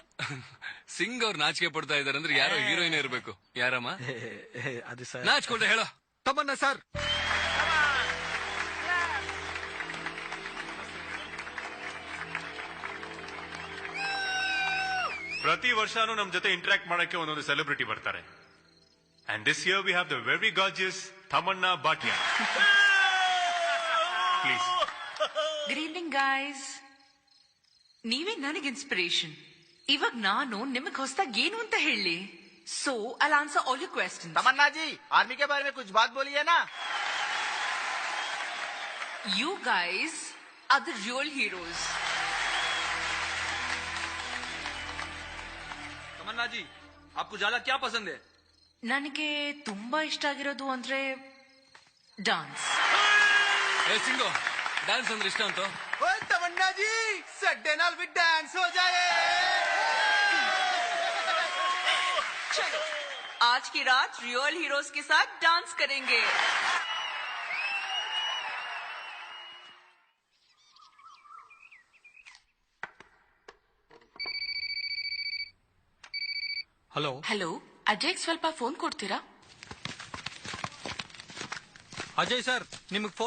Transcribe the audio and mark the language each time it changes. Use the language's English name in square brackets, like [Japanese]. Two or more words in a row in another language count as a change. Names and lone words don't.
[Kannada] ಸಿಂಗ್ ಅವ್ರು ನಾಚಿಕೆ ಪಡ್ತಾ ಇದಾರೆ ಅಂದ್ರೆ ಯಾರೋ ಹೀರೋಯಿನ್ ಇರ್ಬೇಕು. ಯಾರಮ್ಮ ಅದು ಸರ್? ನಾಚ್ಕೊಂಡ್ರೆ ಹೇಳೋ. ತಮ್ಮನ್ನ ಸರ್. ಪ್ರತಿ ವರ್ಷನೂ ನಮ್ ಜೊತೆ ಇಂಟರಾಕ್ಟ್ ಮಾಡಕ್ಕೆ ಒಂದೊಂದು ಸೆಲೆಬ್ರಿಟಿ ಬರ್ತಾರೆ. [English] And this year we have the very gorgeous Tamannaah Bhatia. [Kannada] ಪ್ಲೀಸ್. [English] Good evening, guys. [Kannada] ನೀವೇ ನನಗೆ ಇನ್ಸ್ಪಿರೇಷನ್. ಇವಾಗ ನಾನು ನಿಮಗ್ ಹೊಸದಾಗಿ ಏನು ಅಂತ ಹೇಳಿ. [English] So I answer all your questions. [Hindi] तमन्ना जी आर्मी के बारे में कुछ बात बोलिए ना. [English] You guys are the real heroes. [Hindi] तमन्ना जी आपको ज्यादा क्या पसंद है? [Kannada] ನನಗೆ ತುಂಬಾ ಇಷ್ಟ ಆಗಿರೋದು ಅಂದ್ರೆ ಡಾನ್ಸ್. ಏ ಸಿಂಗೋ ಡಾನ್ಸ್ ಅಂದ್ರೆ ಇಷ್ಟ ಅಂತ. [Punjabi] ओए तमन्ना जी सड्डे नाल भी डांस हो जाए. [Hindi] चलो आज की रात रियल हीरोज के साथ डांस करेंगे. [Kannada] ಹಲೋ ಹಲೋ, ಅಜಯ್ ಸ್ವಲ್ಪ ಫೋನ್ ಕೊಡ್ತೀರಾ? ಅಜಯ್ ಸರ್ ನಿಮಗ್ ಫೋನ್.